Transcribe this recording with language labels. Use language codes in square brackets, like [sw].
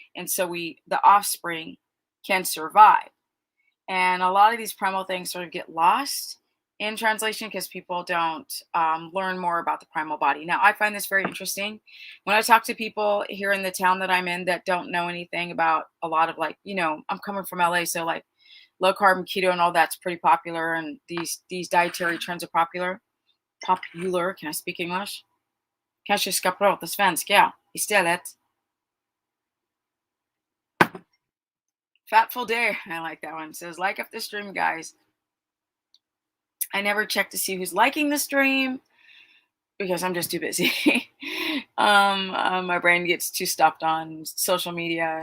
[en] And so the offspring can survive. And a lot of these primal things sort of get lost in translation because people don't learn more about the primal body. Now, I find this very interesting. When I talk to people here in the town that I'm in that don't know anything about a lot of, like, I'm coming from LA, so like low carb and keto and all that's pretty popular, and these dietary trends are popular. Can I speak English? [sv] Kanske ska prata svenska istället. [en] Fatful Day, I like that one. It says, like up the stream, guys. I never check to see who's liking the stream because I'm just too busy. My brain gets too stuffed on social media.